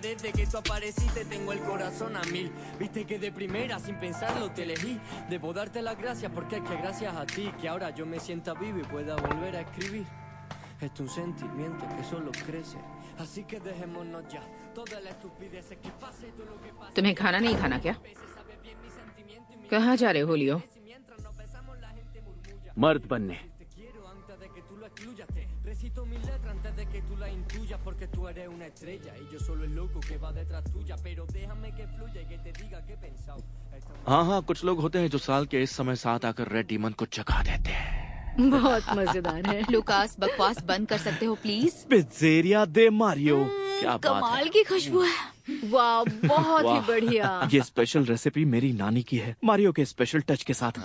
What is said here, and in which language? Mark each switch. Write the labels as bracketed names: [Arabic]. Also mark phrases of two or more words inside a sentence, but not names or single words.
[Spanish] Desde que tú apareciste tengo el corazón a 1000. Viste que de primera sin pensarlo te elegí. Debo darte las gracias porque es que gracias a ti que ahora yo me sienta vivo y pueda volver a escribir. Es un sentimiento que solo crece. Así que dejémonos ya toda la estupidez que pase todo lo que pase. [Hindi] तुम्हें खाना नहीं खाना क्या? कहाँ जा रहे हो लियो? मर्द बनने। [Spanish] Recito mil letras antes de que tú la intuyas, porque tú eres una estrella y yo solo el loco que va detrás tuya. Pero déjame que fluya y que te diga qué he pensado. [Hindi] हाँ हाँ, कुछ लोग होते हैं जो साल के इस समय साथ आकर [English] red demon [Hindi] को जगा देते हैं। बहुत मजेदार है। लुकास, बकवास बंद कर सकते हो प्लीज? पिज़्ज़ेरिया दे मारियो। क्या बात कमाल है। की खुशबू है। वाह, बहुत ही वाह। बढ़िया। ये [English] special recipe [Hindi] मेरी नानी की है, मारियो के [English] special touch [Hindi] के साथ।